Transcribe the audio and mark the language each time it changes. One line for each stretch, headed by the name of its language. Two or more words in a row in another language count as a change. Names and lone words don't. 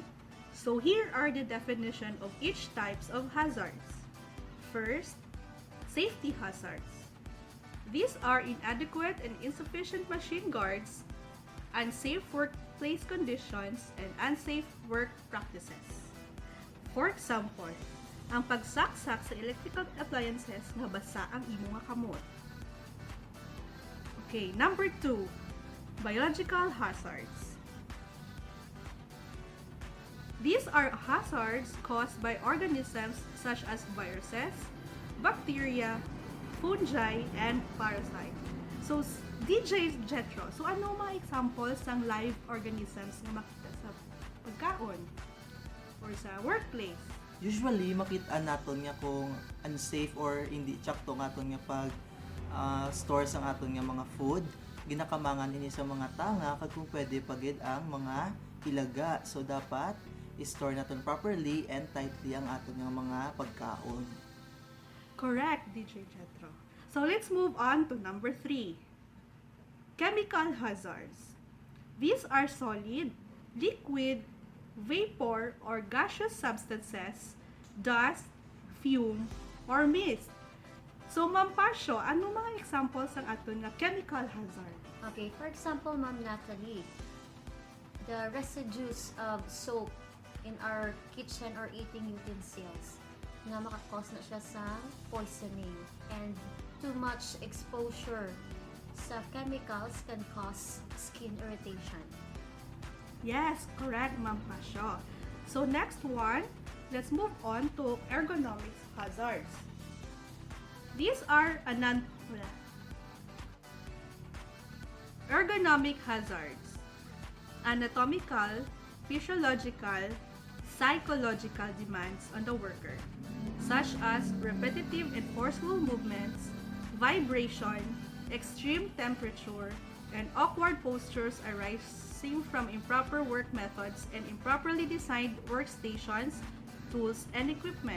English: So here are the definition of each types of hazards. First, safety hazards. These are inadequate and insufficient machine guards, unsafe workplace conditions, and unsafe work practices. For example,
Hiligaynon: ang pagsaksak sa
English: electrical appliances
Hiligaynon: nga basa ang imo nga kamot.
English: Okay, number 2, biological hazards. These are hazards caused by organisms such as viruses, bacteria, fungi, and parasites.
Hiligaynon: So, DJ Jetro, so ano mga examples ng
English: live organisms
Hiligaynon: na makita sa pagkaon or sa workplace? Usually makita naton nga kung unsafe or hindi tsakto nga aton nga pag store sa aton nga mga food, ginakamangan ini sa mga tanga kag kung pwede pagid ang mga ilaga. So dapat i-store naton
English: properly and tightly
Hiligaynon: ang aton nga mga pagkaon.
English: Correct, DJ Jetro. So let's move on to number 3. Chemical hazards. These are solid, liquid, vapor, or gaseous substances, dust, fume, or mist. So,
Hiligaynon: Ma'am Pasio, ano mga examples ang aton nga
English: chemical hazard? Okay, for example, Ma'am Natalie, the residues of soap in our kitchen or eating utensils
Hiligaynon: nga makakause na siya sa
English: poisoning, and too much exposure sa chemicals can cause skin irritation. Yes, correct, Ma'am Pasio. So, next one, let's move on to ergonomic hazards. These are ergonomic hazards: anatomical, physiological, psychological demands on the worker, such as repetitive and forceful movements, vibration, extreme temperature, and awkward postures arising from improper work methods and improperly designed workstations, tools, and equipment.